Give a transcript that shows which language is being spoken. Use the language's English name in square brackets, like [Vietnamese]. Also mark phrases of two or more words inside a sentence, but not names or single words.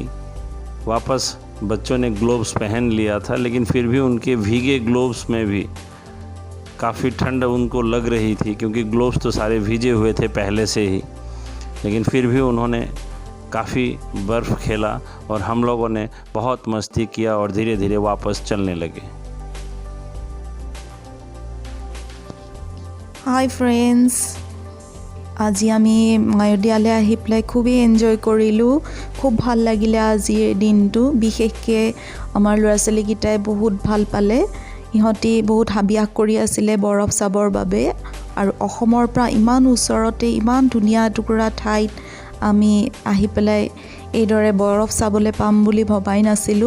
[Hindi] वापस बच्चों ने ग्लोव्स पहन लिया था, लेकिन फिर भी उनके भीगे ग्लोव्स में भी काफ़ी ठंड उनको लग रही थी, क्योंकि ग्लोव्स तो सारे भीगे हुए थे पहले से ही। लेकिन फिर भी उन्होंने काफ़ी बर्फ़ खेला और हम लोगों ने बहुत मस्ती किया और धीरे धीरे वापस चलने लगे। [English] Hi friends, [Assamese] আজি আমি মায়োডিয়ালৈ আহি পেলাই খুবেই এনজয় কৰিলোঁ। খুব ভাল লাগিলে আজিৰ দিনটো। বিশেষকৈ আমাৰ ল'ৰা ছোৱালীকেইটাই বহুত ভাল পালে। ইহঁতি বহুত হাবিয়াস কৰি আছিলে বৰফ চাবৰ বাবে। আৰু অসমৰ পৰা ইমান ওচৰতে ইমান ধুনীয়া এটুকুৰা ঠাইত আমি আহি পেলাই এইদৰে বৰফ চাবলৈ পাম বুলি ভবাই নাছিলোঁ।